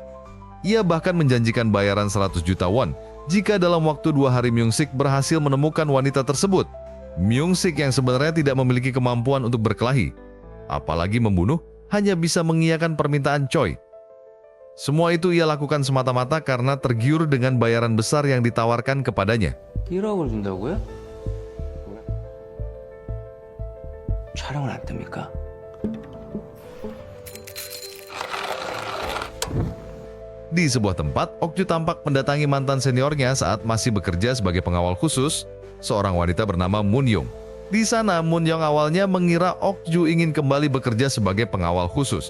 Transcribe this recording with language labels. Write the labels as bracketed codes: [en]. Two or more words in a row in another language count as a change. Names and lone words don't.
[id] Ia bahkan menjanjikan bayaran 100 juta won jika dalam waktu 2 hari Myung-sik berhasil menemukan wanita tersebut. Myung-sik yang sebenarnya tidak memiliki kemampuan untuk berkelahi, apalagi membunuh, hanya bisa mengiyakan permintaan Choi. Semua itu ia lakukan semata-mata karena tergiur dengan bayaran besar yang ditawarkan kepadanya. [ko] 1억을 준다고요? 촬영은 안 됩니까? [id] Di sebuah tempat, Ok Ju tampak mendatangi mantan seniornya saat masih bekerja sebagai pengawal khusus, seorang wanita bernama Moon Young. Di sana, Moon Young awalnya mengira Ok Ju ingin kembali bekerja sebagai pengawal khusus.